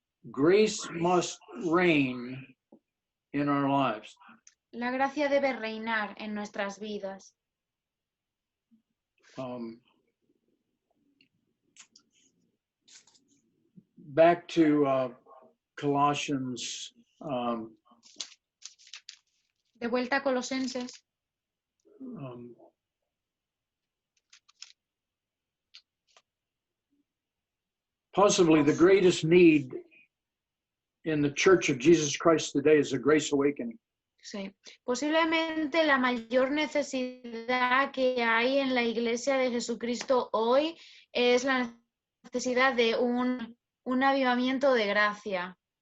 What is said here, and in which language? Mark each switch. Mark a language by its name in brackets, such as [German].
[English] Grace must reign in our lives. [Spanish] La gracia debe reinar en nuestras vidas. [English] Back to Colossians. [Spanish] De vuelta a Colosenses. [English] Possibly the greatest need in the Church of Jesus Christ today is a grace awakening. [Spanish] Sí. Posiblemente la mayor necesidad que hay en la Iglesia de Jesucristo hoy es la necesidad de un avivamiento de gracia.